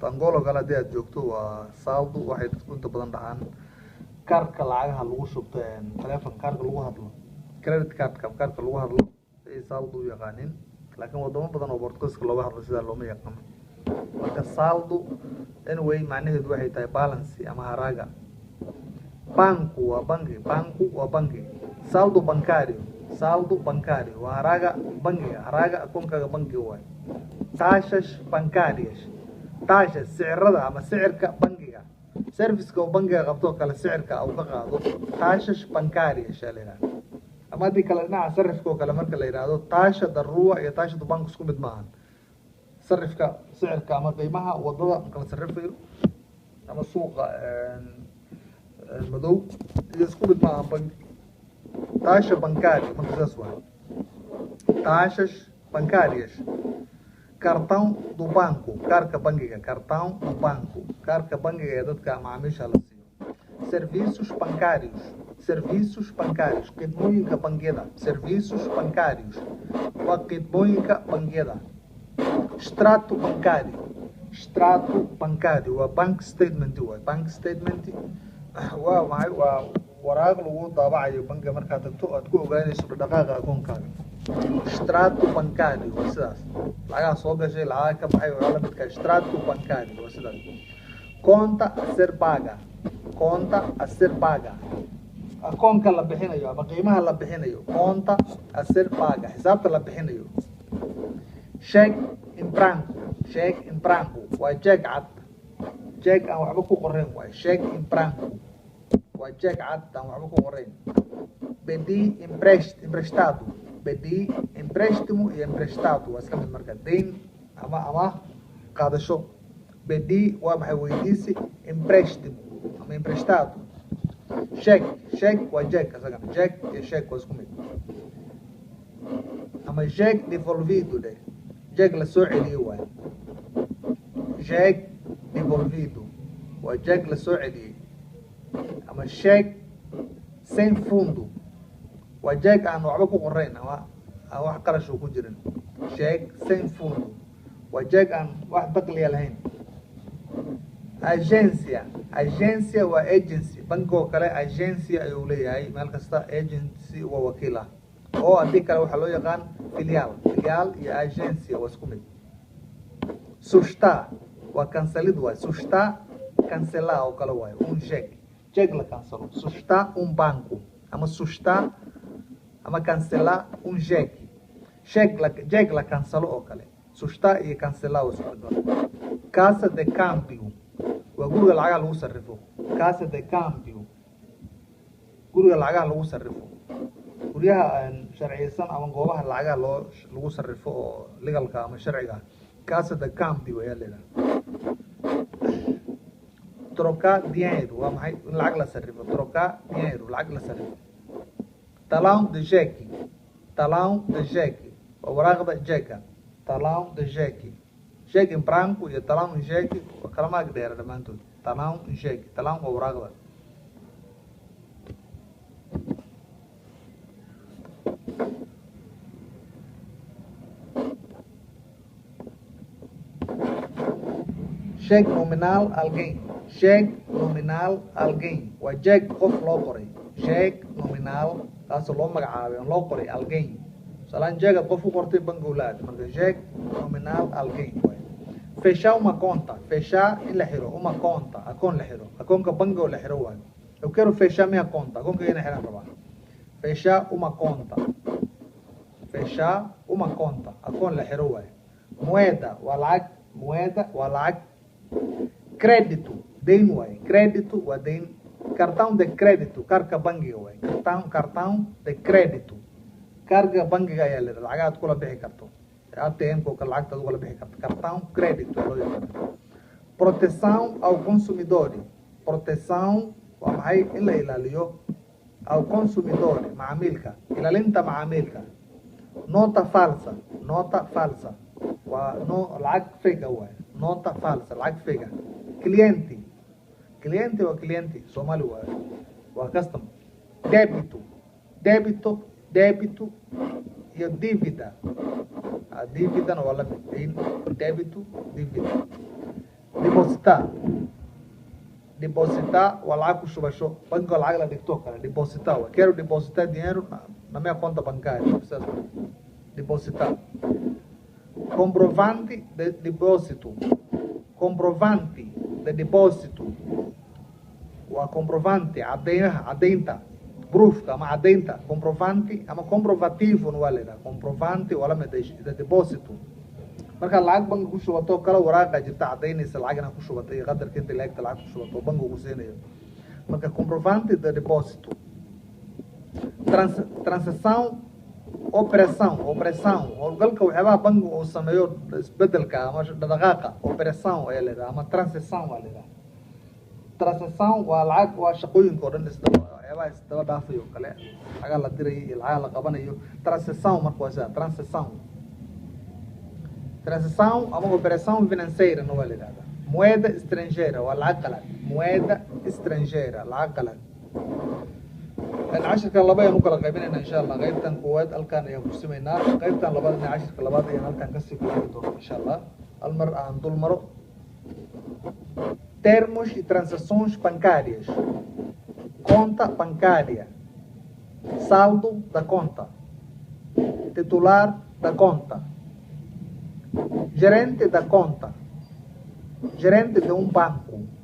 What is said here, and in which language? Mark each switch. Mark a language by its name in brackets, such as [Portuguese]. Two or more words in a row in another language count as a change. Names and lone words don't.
[Somali] Angola kale haddii aad joogto waa saldo. waxay dadku inta badan dhahaan kaarka lacagaha lagu shubto telephone kaarka lagu hadlo, credit cardka kaarka lagu hadlo ay saldo u yaqaanin. laakiin wadamo badan oo Boortaqiiska looga hadlo sidaa looma yaqaano. marka saldo anyway macnaheedu waxay tahay balance ama haraga. Banco waa bangi. Banco waa bangi. [Portuguese] Saldo bancário. Saldo bancário [Somali] waa haraga bangiga. haraga akoonkaaga bangiga waaye. [Portuguese] Taxas bancárias. [Somali] Taxas sicirada ama sicirka bangiga. serviceka oo bangiga qabto kale sicirka uu ka qaado. [Portuguese] Taxas bancárias [Somali] aa la yidhahda. ama haddii kale dhinaca sarifka oo kale marka la yidhaahdo [Portuguese] taasha da rua [Somali] iyo taasha da bank isku mid maahan. sarifka sicirka ama qiimaha wadada kala sarifayo ama suuqa madow iyo isku mid maahan bangi. [Portuguese] Taxa bancária [Somali] marka sidaas waaye. [Portuguese] Taxas bancárias. Cartão do banco. [Somali] kaarka bangiga. [Portuguese] Cartão do banco [Somali] kaarka bangiga ee dadka macaamiisha la siiyo. [Portuguese] Serviços bancários. Serviços bancários [Somali] khidmooyinka bangiyada. [Portuguese] Serviços bancários [Somali] waa khidmooyinka bangiyada. [Portuguese] Extrato bancário. Extrato bancário waa [English] bank statement [Portuguese] waaye. [English] Bank statement [Somali] waa maxay? waa waraaq lagu daabacayo bangiga markaad tagto aad ku ogaanayso dhaqdhaqaaqa akoonkaaga. [Portuguese] Extrato bancário [Somali] waa sidaas. lacagaha soo gashay, lacagaha ka baxay waxaa la midka [Portuguese] extrato bancário [Somali] waa sidaas. [Portuguese] Conta a ser paga. Conta a ser paga [Somali] akoonka la bixinayo ama qiimaha la bixinayo. [Portuguese] Conta a ser paga [Somali] xisaabta la bixinayo. [Portuguese] Cheque em branco. Cheque em branco [Somali] waa jeeg cad. jeeg aan waxba ku qorayn waaye. [Portuguese] Cheque em branco [Somali] waa jeeg cad aan waxba ku qorayn. [Portuguese] Pedir emprestado. Pedir empréstimo [Somali] iyo emprestado waa iska mid marka. dayn ama qaadasho. Pedir waa maxay? weydiisi. Empréstimo ama emprestado. Cheque waa jeeg asagana. jeeg iyo cheque waa isku mid. ama [Portuguese] cheque devolvido [Somali] jeeg la soo celiyo waaye. [Portuguese] cheque devolvido [Somali] waa cheque la soo celiyey ama [Portuguese] cheque sem fundo [Somali] waa cheque aan waxba ku qorayn ama aan wax qarash ku jirin [Portuguese] cheque sem fundo [Somali] waa cheque aan wax dakhliya lahayn agência waa agency bankoo kale agência ayuu leeyahay meel kasta agency waa wakiil ah oo haddii kale waxaa loo yaqaan filial iyo agência waa isku mid sustar waa cancelid waay [Portuguese] sustar cancelar [Somali] oo kale waayo cheque la cancelo sustar banco ama sustar ama cancelar cheque la cancelo oo kale sustar iyo cancelar waa isku mid [Portuguese] casa de cambio [Somali] waa guriga lacagaha lagu sarrifo [Portuguese] casa de cambio [Somali] guriga lacagaha lagu sarrifo guryaha sharciyeysan ama goobaha lacagaha lagu sarrifo oo legalka ama sharciga [Portuguese] casa de cambio [Somali] ayaa leedahay [Portuguese] trocar dinheiro [Somali] waa maxay in lacag la sarrifo [Portuguese] trocar dinheiro [Somali] lacag la sarrifo [Portuguese] talão de cheque [Somali] waa waraaqda jeega [Portuguese] talão de cheque cheque em branco [Somali] iyo [Portuguese] talão em cheque [Somali] waa kala maag dheera dhammaantood [Portuguese] talão em cheque [Somali] talão waa waraaqda [Portuguese] cheque nominal [Somali] alguém waa cheque qof loo qoray [Portuguese] cheque nominal [Somali] kaasoo loo magacaabay on loo qoray alguém salaan cheque qof u qortay bangigu la aad marka [Portuguese] cheque nominal alguém fechar uma conta fechar [Somali] in la xiro [Portuguese] uma conta [Somali] akoon la xiro akoonka bangigo la xiro waayo [Portuguese] eu quero fechar minha conta [Somali] akoonka ina xiran rabaa [Portuguese] fechar uma conta [Somali] akoon la xiro waayo moeda waa lacag crédito dayn waaye crédito waa dayn [Portuguese] cartão de crédito [Somali] kaarka bangiga waaye cartão de crédito kaarka bangiga ayaa leedahay lacag aad kula bixi karto ATM-ka oo kale lacagta aad ugala bixi karto [Portuguese] cartão crédito [Somali] loo yaqaano [Portuguese] proteção ao consumidor proteção [Somali] waa maxay in la ilaaliyo [Portuguese] ao consumidor [Somali] macaamilka ilaalinta macaamilka [Portuguese] nota falsa [Somali] waa lacag fake waaye [Portuguese] nota falsa [Somali] lacag fake cliente waa cliente Soomaali waaye waa custom débito iyo dívida dívidana waa la mid débito dívida depositar waa lacag ku shubasho bankiga lacag la dhigto kale depositar waa [Portuguese] quero depositar dinheiro na minha conta bancária depositar comprovante de [Somali] depósito waa comprovante caddaynta proofka ama caddaynta comprovante ama comprovativo waa la yidhaha comprovante waa lamid [Portuguese] de depósito [Somali] markaad lacag bangi ku shubato kala waraaqa jirta caddaynaysa lacag inaad ku shubatay iyo qadarka inta laegta lacag ku shubato bangigu ku siinayo marka [Portuguese] comprovante de depósito transação operação [Somali] howlgalka waxyaabaha bangigu uu sameeyo isbedelka ama dhaqaaqa operação ayaa la yidhaha ama transação waa la yidhaha transação waa lacag waa shaqooyinka oo dhan waxyaabaha isdaba dhaafayo kale lacagaa la dirayo iyo lacagaa la qabanayo transação marka waa sida transação ama [Portuguese] operação financeira [Somali] na waa la yidhahda [Portuguese] moeda estrangeira [Somali] waa lacag qalaad [Portuguese] moeda estrangeira [Somali] lacag qalaad cashirka laba ayaan u kala qaybinayna insha allah qaybtan koowaad halkaan ayaan ku simaynaa qaybtan labaadna cashirka labaad ayaan halkaan kasii bilaabi doona insha allah hal mar aan dul maro [Portuguese] termos e transações bancárias conta bancária saldo da conta titular da conta gerente da conta gerente de banco